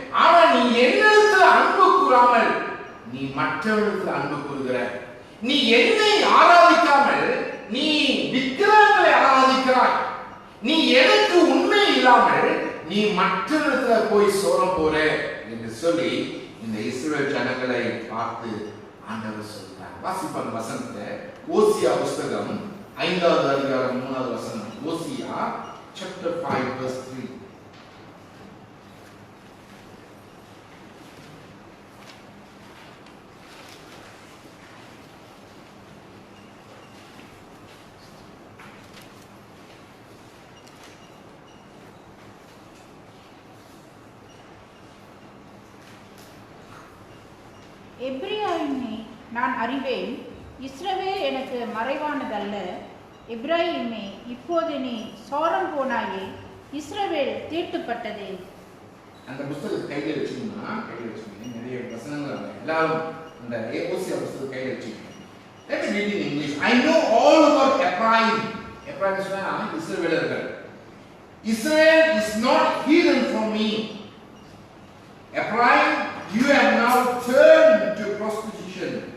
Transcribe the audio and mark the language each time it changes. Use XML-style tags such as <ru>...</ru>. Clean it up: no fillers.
<ta>ஆனா நீ என்னிடத்துல அன்பு கூறாமல் நீ மற்றவர்களுக்கு அன்பு கூறுகிற, நீ என்னை ஆராதிக்காமல் நீ விக்கிரகங்களை ஆராதிக்கிறாய், நீ எனக்கு உண்மை இல்லாமல் நீ மற்றவர்களிடத்துல போய் சோரம் போற என்று சொல்லி இந்த இஸ்ரவேல் ஜனங்களை பார்த்து ஆண்டவர் சொல்றார். வாசிப்பான் வசனத்தை ஓசியா புத்தகம் 5வது அதிகாரம் 3வது வசனம். ஓசியா chapter 5 verse 3. எப்பிராயீமை நான் அறிவேன், இஸ்ரவேல் எனக்கு மறைவானதல்ல. எப்பிராயீமே, இப்போது நீ சோரம் போனாயே, இஸ்ரவேல் தீட்டுப்பட்டதே. அந்த புத்தகத்தை கையில் வச்சுக்கோங்க, நிறைய வசனங்கள் எல்லாரும் அந்த ஓசியா புத்தகத்தை கையில் வச்சுக்கோங்க.</ta> <en>Let me read in English. I know all about Ephraim. Ephraim is Israel. Israel is not hidden from me. Ephraim, you have now turned to prostitution.</en>